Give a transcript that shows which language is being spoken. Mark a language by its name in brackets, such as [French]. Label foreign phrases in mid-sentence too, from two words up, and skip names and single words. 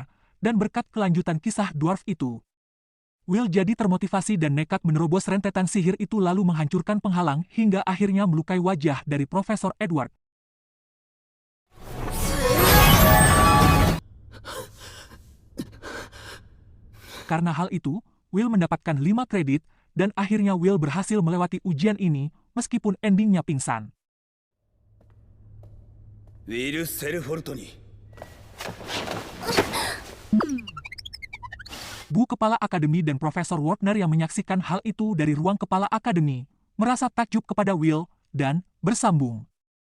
[Indonesian] Dan berkat kelanjutan kisah Dwarf itu, Will jadi termotivasi dan nekat menerobos rentetan sihir itu lalu menghancurkan penghalang hingga akhirnya melukai wajah dari Profesor Edward. Karena hal itu, Will mendapatkan 5 kredit, dan akhirnya Will berhasil melewati ujian ini, meskipun endingnya pingsan. [Japanese] ウィル・セルフォルトに。 [Indonesian] Bu Kepala Akademi dan Profesor Wardner yang menyaksikan hal itu dari ruang Kepala Akademi, merasa takjub kepada Will, dan bersambung.